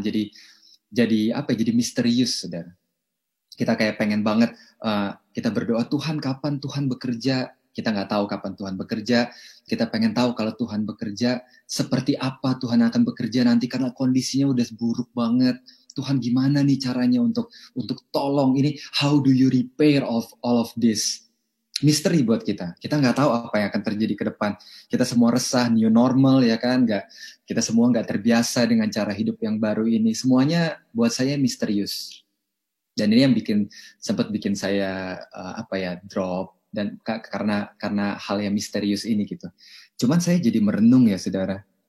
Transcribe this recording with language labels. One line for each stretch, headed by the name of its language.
Indonesian: Jadi misterius saudara. Kita kayak pengen banget kita berdoa, Tuhan kapan Tuhan bekerja? Kita nggak tahu kapan Tuhan bekerja. Kita pengen tahu kalau Tuhan bekerja, seperti apa Tuhan akan bekerja nanti karena kondisinya udah buruk banget. Tuhan gimana nih caranya untuk tolong ini?
English: How do you repair all of this?
Indonesian: Misteri buat kita. Kita nggak tahu apa yang akan terjadi ke depan. Kita semua resah, new normal ya kan? Kita semua nggak terbiasa dengan cara hidup yang baru ini. Semuanya buat saya misterius. Dan ini yang sempat bikin saya drop. Dan karena hal yang misterius ini gitu. Cuman saya jadi merenung ya saudara.